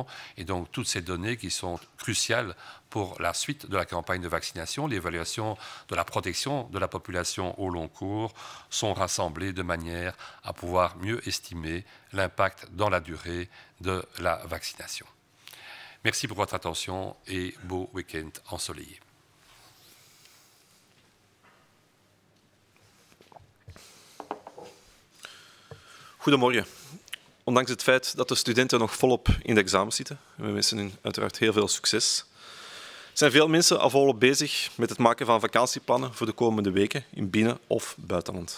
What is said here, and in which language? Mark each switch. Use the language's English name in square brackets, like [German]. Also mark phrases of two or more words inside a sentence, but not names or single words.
[French] Et donc toutes ces données qui sont cruciales pour la suite de la campagne de vaccination, l'évaluation de la protection de la population au long cours, sont rassemblées de manière à pouvoir mieux estimer l'impact dans la durée de la vaccination. Merci pour votre attention et beau week-end ensoleillé. [Dutch] Goedemorgen. Ondanks het feit dat de studenten nog volop in de examens zitten, en we wensen hen uiteraard heel veel succes, zijn veel mensen al volop bezig met het maken van vakantieplannen voor de komende weken in binnen- of buitenland.